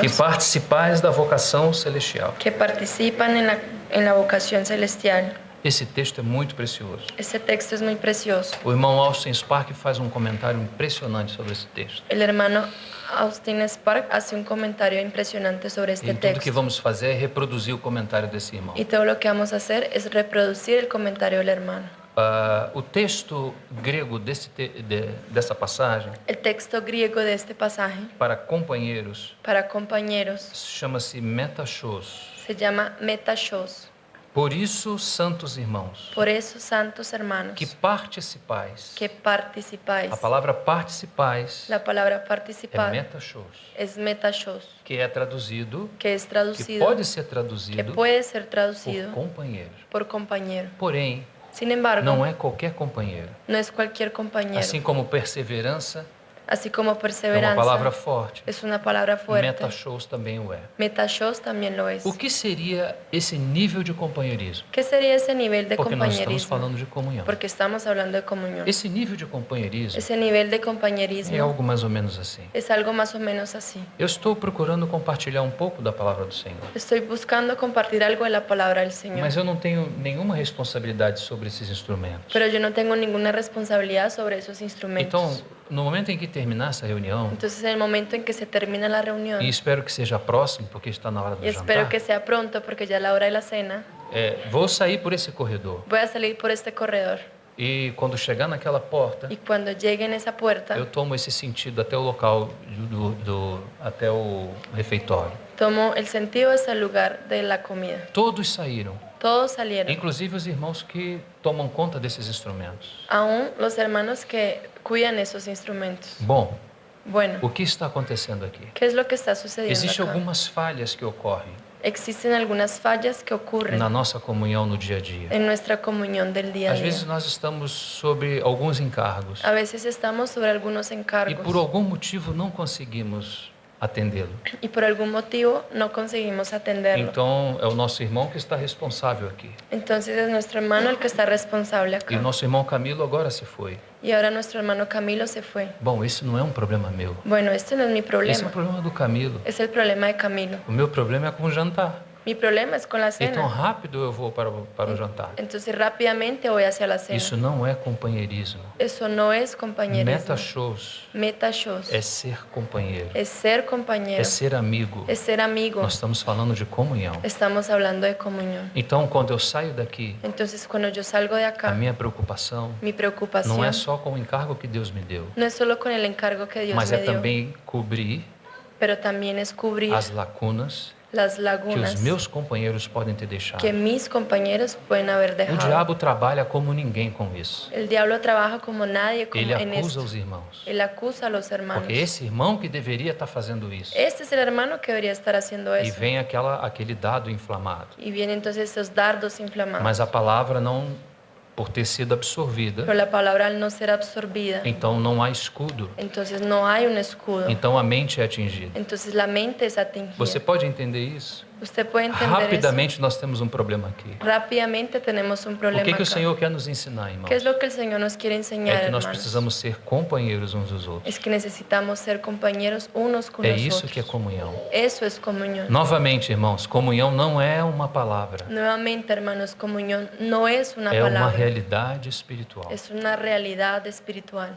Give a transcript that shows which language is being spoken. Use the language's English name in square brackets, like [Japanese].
[Portuguese] que participais da vocação celestial, [Spanish] que participan en la vocación celestial, [Portuguese] Esse texto é muito precioso. [Spanish] Este texto es muy precioso. [Portuguese] O irmão Austin Spark faz um comentário impressionante sobre esse texto. [Spanish] El hermano Austin Spark hace un comentario impresionante sobre este [Portuguese] E tudo que [Spanish] texto. [Portuguese] vamos fazer é reproduzir o comentário desse irmão. [Spanish] Y todo lo que vamos a hacer es reproducir el comentario del hermano. [Portuguese] O texto grego dessa passagem, [Spanish] El texto griego de este pasaje [Portuguese] para companheiros, [Spanish] para compañeros [Portuguese] chama-se metachos. [Spanish] se llama metashos. [Portuguese] Por isso, santos irmãos, [Spanish] Por eso, santos hermanos, [Portuguese] que participais. [Spanish] que participáis. [Portuguese] A palavra participais [Spanish] La palabra [Portuguese] é [Spanish] participar [Portuguese] metachos, [Spanish] es metashos, [Portuguese] que é traduzido, [Spanish] que es [Portuguese] que [Spanish] traducido, [Portuguese] pode ser [Spanish] que [Portuguese] traduzido [Spanish] puede ser [Portuguese] por [Spanish] traducido [Portuguese] companheiro. [Spanish] por compañero. [Portuguese] Porém, [Spanish] Sin embargo, [Portuguese] não é qualquer companheiro. [Spanish] no es cualquier compañero. [Portuguese] Assim como perseverança [Spanish] Así como [Portuguese] é uma [Spanish] perseverancia [Portuguese] palavra forte, [Spanish] es una palabra fuerte, [Portuguese] metachos também o é. [Spanish] metashos también lo es. [Portuguese] O que seria esse nível de companheirismo? [Spanish] ¿Qué sería ese nivel de [Portuguese] Porque nós estamos [Spanish] compañerismo? [Portuguese] falando de comunhão. [Spanish] Porque estamos hablando de comunión. [Portuguese] Esse nível de companheirismo [Spanish] Ese nivel de [Portuguese] é [Spanish] compañerismo [Portuguese] algo mais ou menos assim. [Spanish] es algo más o menos así. [Portuguese] Eu estou procurando compartilhar um pouco da palavra do Senhor, [Spanish] Estoy buscando compartir algo de la palabra del Señor, [Portuguese] mas eu não tenho nenhuma responsabilidade sobre esses instrumentos. [Spanish] pero yo no tengo ninguna responsabilidad sobre esos instrumentos. [Portuguese] Então, no momento em que terminar essa reunião, [Spanish] Entonces, en el momento en que se termina la reunión, [Portuguese] e espero que seja próximo, porque está na hora do [Spanish] y espero [Portuguese] jantar, [Spanish] que sea pronto porque ya es la hora de la cena, [Portuguese] vou sair por esse corredor. [Spanish] voy a salir por este corredor [Portuguese] E quando chegar naquela porta, [Spanish] y cuando llegue en esa puerta, [Portuguese] eu tomo esse sentido até o local, até o refeitório. [Spanish] tomo el sentido de ese lugar de la comida. [Portuguese] Todos saíram, [Spanish] Todos salieron, [Portuguese] inclusive os irmãos que tomam conta desses instrumentos. [Spanish] aún los hermanos que cuidan esos instrumentos. [Portuguese] Bom, [Spanish] Bueno, [Portuguese] o que está acontecendo aqui? [Spanish] ¿qué es lo que está sucediendo [Portuguese] Existem [Spanish] acá? [Portuguese] algumas falhas que ocorrem [Spanish] Existen algunas fallas que ocurren [Portuguese] na nossa comunhão no dia a dia. [Spanish] en nuestra comunión del día a [Portuguese] Às [Spanish] día. [Portuguese] vezes nós estamos sobre alguns encargos [Spanish] A veces estamos sobre algunos [Portuguese] e [Spanish] encargos [Portuguese] por algum motivo não conseguimos atendê-lo. [Spanish] y por algún motivo no conseguimos atenderlo. [Portuguese] Então é o nosso irmão que está responsável aqui. [Spanish] Entonces es nuestro hermano el que está responsable [Portuguese] E o [Spanish] acá. [Portuguese] nosso irmão Camilo agora se foi. [Spanish] Y ahora nuestro hermano Camilo se fue. [Portuguese] Bom, esse não é um problema meu. [Spanish] Bueno, este no es mi [Portuguese] Esse é [Spanish] problema, [Portuguese] o problema do Camilo. [Spanish] es el problema de Camilo. [Portuguese] O meu problema é com o jantar. [Spanish] Mi problema es con la [Portuguese] Então rápido eu vou para o jantar. [Spanish] Entonces rápidamente voy hacia la cena. [Portuguese] Isso não é companheirismo. [Spanish] Eso no es compañerismo. [Portuguese] Metachos [Spanish] Metashos [Portuguese] é ser companheiro, [Spanish] es ser compañero, [Portuguese] é ser amigo. [Spanish] es ser amigo. [Portuguese] Nós estamos falando de comunhão. [Spanish] Estamos hablando de comunión. [Portuguese] Então, quando eu saio daqui, [Spanish] Entonces cuando yo salgo de [Portuguese] a [Spanish] acá, [Portuguese] minha preocupação [Spanish] mi preocupación [Portuguese] não é só com o encargo que Deus me deu, [Spanish] no es solo con el encargo que Dios [Portuguese] mas [Spanish] me [Portuguese] é [Spanish] dio, [Portuguese] também cobrir [Spanish] pero también es cubrir [Portuguese] as lacunas [Spanish] las [Portuguese] que [Spanish] lagunas [Portuguese] os meus companheiros podem ter deixado. [Spanish] que mis compañeros pueden haber [Portuguese] O [Spanish] dejado. [Portuguese] diabo trabalha como ninguém com isso. [Spanish] El diablo trabaja como nadie [Portuguese] Ele [Spanish] en [Portuguese] acusa [Spanish] esto. [Portuguese] os irmãos. [Spanish] Él acusa a los hermanos. [Portuguese] Porque esse irmão que deveria estar fazendo isso. [Spanish] Este es el hermano que debería estar haciendo [Portuguese] E [Spanish] eso. [Portuguese] vem aquele dado inflamado. [Spanish] Y vienen entonces esos dardos inflamados. [Portuguese] Mas a palavra não, por ter sido absorvida, [Spanish] Pero la palabra al no ser absorbida, [Portuguese] então não há escudo. [Spanish] entonces no hay un escudo. [Portuguese] Então a mente é atingida. [Spanish] Entonces la mente es atingida. [Portuguese] Você pode entender isso? [Spanish] Usted puede entender [Portuguese] Rapidamente nós temos um problema aqui. [Spanish] eso. Rápidamente tenemos un [Portuguese] O [Spanish] problema [Portuguese] que o [Spanish] acá. [Portuguese] Senhor quer nos ensinar, irmãos? [Spanish] ¿Qué es lo que el Señor nos quiere enseñar, [Portuguese] É que nós [Spanish] hermanos? [Portuguese] precisamos ser companheiros uns dos outros. [Spanish] Es que necesitamos ser compañeros unos con [Portuguese] É [Spanish] los [Portuguese] isso [Spanish] otros. [Portuguese] que é comunhão. [Spanish] Eso es comunión. [Portuguese] Novamente, irmãos, comunhão não é uma palavra, [Spanish] Nuevamente, hermanos, comunión no es una [Portuguese] é uma [Spanish] palabra, [Portuguese] realidade espiritual. [Spanish] es una realidad espiritual.